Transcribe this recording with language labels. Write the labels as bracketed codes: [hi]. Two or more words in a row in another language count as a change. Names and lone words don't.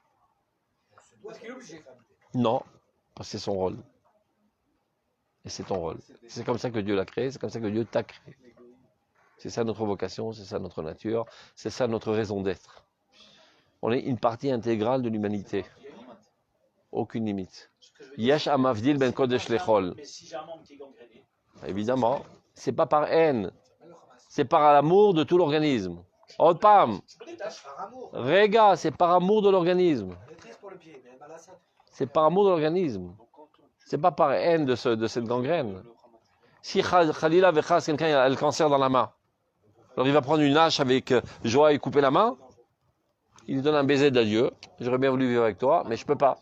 [fr] Non, parce que c'est son rôle. Et c'est ton rôle. C'est comme ça que Dieu l'a créé, c'est comme ça que Dieu t'a créé. C'est ça notre vocation, c'est ça notre nature, c'est ça notre raison d'être. On est une partie intégrale de l'humanité. Aucune limite. [he] יש המבדיל בין קודש לחול. [fr] Évidemment, c'est pas par haine, c'est par l'amour de tout l'organisme. Otpam. Rega, c'est par amour de l'organisme. C'est par amour de l'organisme. C'est pas par haine de cette gangrène. Si [he] חלילה וחס, [fr] quelqu'un a le cancer dans la main, alors il va prendre une hache avec joie et couper la main, il lui donne un baiser d'adieu, j'aurais bien voulu vivre avec toi, mais je peux pas.